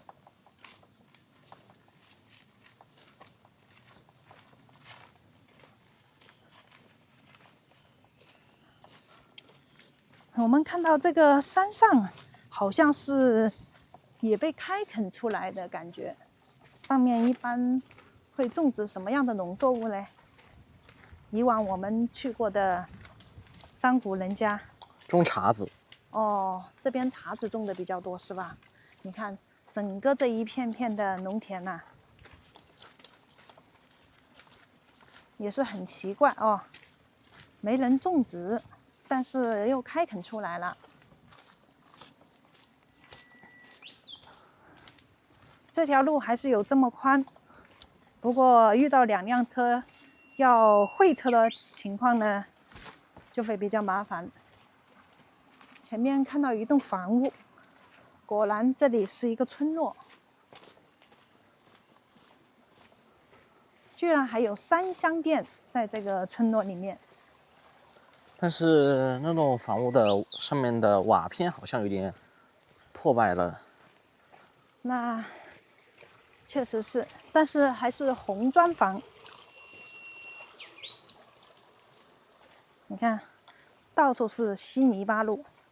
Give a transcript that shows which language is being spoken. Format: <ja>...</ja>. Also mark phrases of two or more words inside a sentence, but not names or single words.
<zh>我們看到這個山上好像是也被開墾出來的感覺，上面一般会种植什麼樣的農作物呢？以往我們去過的山谷人家種茶子。哦，这邊茶子種的比較多是吧？你看整個這一片片的農田吶，也是很奇怪哦，沒人種植，但是又開墾出來了。這條路還是有這麼寬，不過遇到2輛車要會車的情況呢，就會比較麻煩。前面看到一棟房屋，果然這裡是一個村落，居然還有3香店在這個村落裡面。但是那棟房屋的上面的瓦片好像有點破敗了。那確實是，但是還是紅磚房。你看，到處是稀泥巴路。</zh>